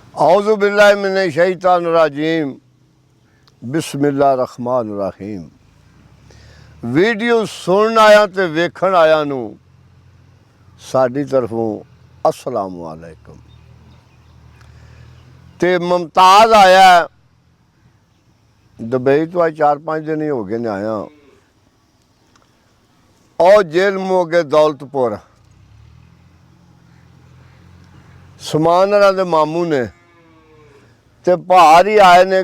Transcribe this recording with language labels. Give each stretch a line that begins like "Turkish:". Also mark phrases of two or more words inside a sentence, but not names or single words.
Arabic: أعوذ بالله من الشيطان الرجيم بسم الله الرحمن الرحيم.
Punjabi: ਵੀਡੀਓ ਸੁਣਨ ਆਇਆ ਤੇ ਵੇਖਣ ਆਇਆ ਨੂੰ ਸਾਡੀ ਤਰਫੋਂ ਅੱਸਲਾਮ ਵਾਲੇਕੁਮ। ਤੇ ਮੁਮਤਾਜ਼ ਆਇਆ ਦੁਬਈ ਤੋਂ ਅੱਜ 4-5 ਦਿਨ ਹੀ ਹੋ ਗਏ ਨੇ ਆਇਆ ਔਰ ਜੇਲ ਮੋਗੇ ਦੌਲਤਪੁਰ ਸਮਾਨ ਦੇ ਮਾਮੂ ਨੇ ਤੇ ਬਾਹਰ ਹੀ ਆਏ ਨੇ।